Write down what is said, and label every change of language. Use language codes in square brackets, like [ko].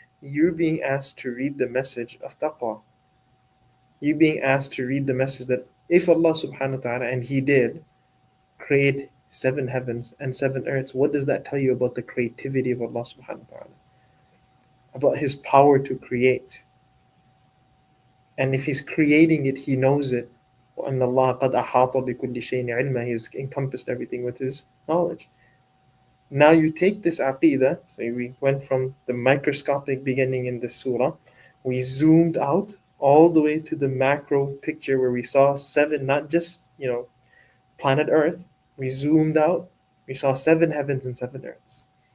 [en] You're being asked to read the message of taqwa. You're being asked to read the message that if Allah subhanahu wa ta'ala, and He did, create seven heavens and seven earths, what does that tell you about the creativity of Allah subhanahu wa ta'ala? About His power to create. And if He's creating it, He knows it. [ar] وَأَنَّ اللَّهَ قَدْ أَحَاطَ بِكُلِّ شَيْءٍ عِلْمًا, [en] He's encompassed everything with His knowledge. Now you take this aqidah, so we went from the microscopic beginning in the surah, we zoomed out, all the way to the macro picture where we saw seven, not just, planet Earth. We zoomed out, we saw seven heavens and seven earths.